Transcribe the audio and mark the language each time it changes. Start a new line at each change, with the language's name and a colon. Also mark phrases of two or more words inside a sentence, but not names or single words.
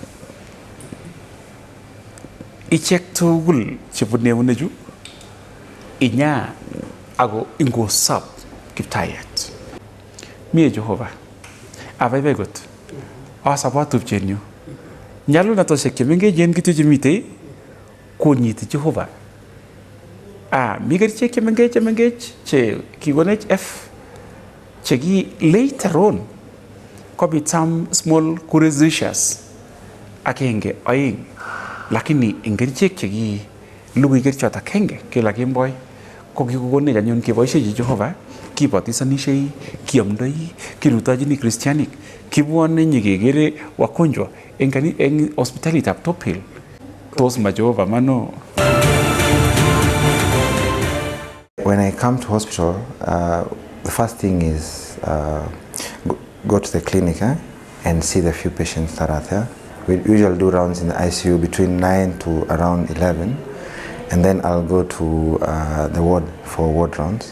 Kalenjin: ichek tugul chebune eunechu inya ako ingosop kiptayat mie Jehova abaibai kot asabot tupchenyu nyalunatoshek chemengechen kityo chemite konyiti Jehova mi kerichek chemengech che kikonech F cheki
English: later on
Kalenjin: kobit
English: some small curations
Kalenjin: akenge aeng lakini eng kerichek cheki lugui kerichot akenge kila kemboi ko kikokonech anyun keboisiechi Jehova kibotisanishei kiamdoi kirutojini Christianik kibwone nyikekere wagonjwa eng hospitalitab TopHill tos ma Jehova mano.
English: When I come to hospital, the first thing is go to the clinic and see the few patients that are there. We usually do rounds in the ICU between 9 to around 11, and then I'll go to the ward for ward rounds.